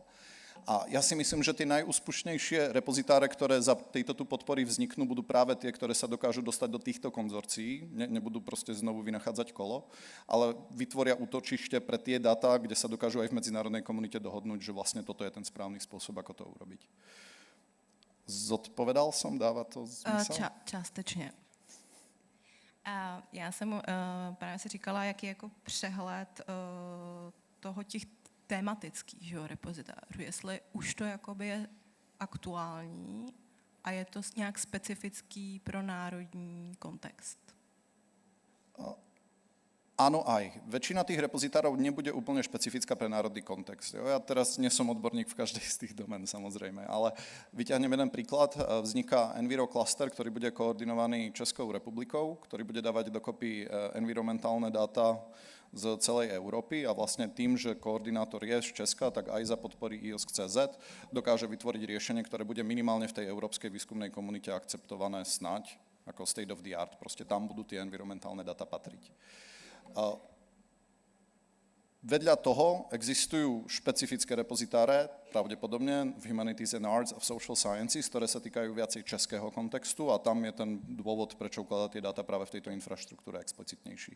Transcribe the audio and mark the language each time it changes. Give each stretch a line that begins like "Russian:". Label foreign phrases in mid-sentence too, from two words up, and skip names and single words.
Slovak: A ja si myslím, že tie najúspešnejšie repozitáre, ktoré za tejto tu podpory vzniknú, budú práve tie, ktoré sa dokážu dostať do týchto konzorcií, nebudú proste znovu vynachádzať kolo, ale vytvoria útočište pre tie dáta, kde sa dokážu aj v medzinárodnej komunite dohodnúť, že vlastne toto je ten správny spôsob, ako to urobiť. Zodpovedal som, dáva to zmysel?
Czech: Částečně. Já jsem právě si říkala, jaký je jako přehled toho těch tematických repozitářů, jestli už to jakoby je aktuální a je to nějak specifický pro národní kontext.
Slovak: Áno aj. Väčšina tých repozitárov nebude úplne špecifická pre národný kontext. Jo? Ja teraz nie som odborník v každej z tých domén, samozrejme, ale vyťahnem jeden príklad. Vzniká Enviro Cluster, ktorý bude koordinovaný Českou republikou, ktorý bude dávať dokopy environmentálne dáta z celej Európy a vlastne tým, že koordinátor je z Česka, tak aj za podpory IOSC.CZ dokáže vytvoriť riešenie, ktoré bude minimálne v tej európskej výskumnej komunite akceptované snáď ako
English: state of the art.
Slovak: Proste tam budú tie environmentálne dáta patriť. Vedľa toho existujú špecifické repozitáre, pravdepodobne v
English: Humanities and Arts
Slovak: a v
English: Social Sciences,
Slovak: ktoré sa týkajú viacej českého kontextu a tam je ten dôvod, prečo ukladať tie dáta práve v tejto infraštruktúre explicitnejší.